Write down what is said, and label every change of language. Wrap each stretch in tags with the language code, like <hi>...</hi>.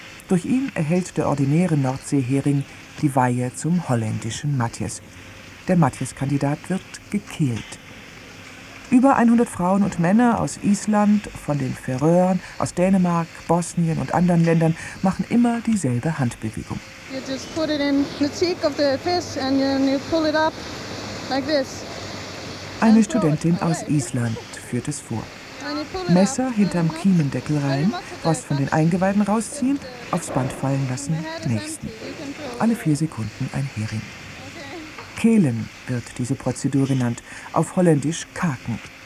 <de>Durch ihn erhält der ordinäre Nordseehering die Weihe zum holländischen Matthias. Der Matthias-Kandidat wird gekehlt. Über 100 Frauen und Männer aus Island, von den Färöern, aus Dänemark, Bosnien und anderen Ländern machen immer dieselbe Handbewegung.</de> <en>You just put it in the cheek of the fish and you pull it up like this.</en> <de>Eine Studentin aus Island führt es vor. Messer hinterm Kiemendeckel rein, was von den Eingeweiden rausziehen, aufs Band fallen lassen, nächsten. Alle 4 Sekunden ein Hering. Kehlen wird diese Prozedur genannt, auf Holländisch Kaken.</de>